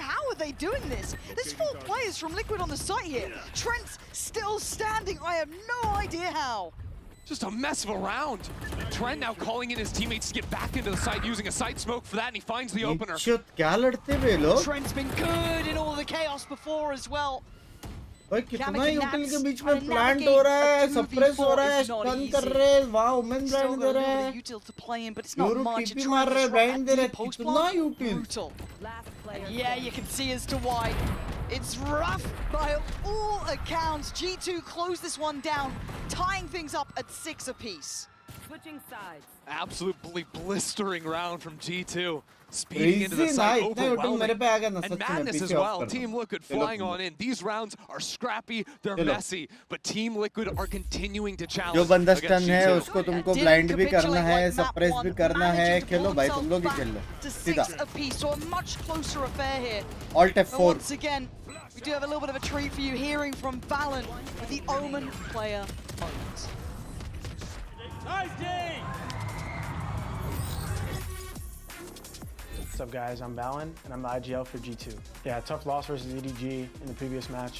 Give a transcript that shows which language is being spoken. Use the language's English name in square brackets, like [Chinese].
[English] How are they doing this? There's 4 players from Liquid on the site here. Trent's still standing. I have no idea how. Just a mess of a round. Trent now calling in his teammates to get back into the site, using a site smoke for that, and he finds the opener. Trent's been good in all the chaos before as well. [Hindi] भाई कितना ही यूटिल के बीच में plant हो रहा है, suppress हो रहा है, स्टन कर रहे हैं, वाह ओमेन ब्लाइंड दे रहे हैं, यूरो टीपी मार रहे हैं, ब्लाइंड दे रहे हैं, कितना यूटिल. [English] Yeah, you can see as to why. It's rough by all accounts. G2 closed this one down, tying things up at 6 apiece. Switching sides. Absolutely blistering round from G2. Speeding into the site, overwhelming. And madness as well. Team Liquid flying on in. These rounds are scrappy, they're messy, but Team Liquid are continuing to challenge. [Hindi] जो बंदा stun है उसको तुमको blind भी करना है, suppress भी करना है, खेलो भाई तुम लोग ही खेल लो. सीधा. [English] So a much closer affair here. Alt F4. Once again, we do have a little bit of a treat for you, hearing from Valen with the Omen player moment. Nice day. What's up guys, I'm Valen and I'm the IGL for G2. Yeah, tough loss versus EDG in the previous match.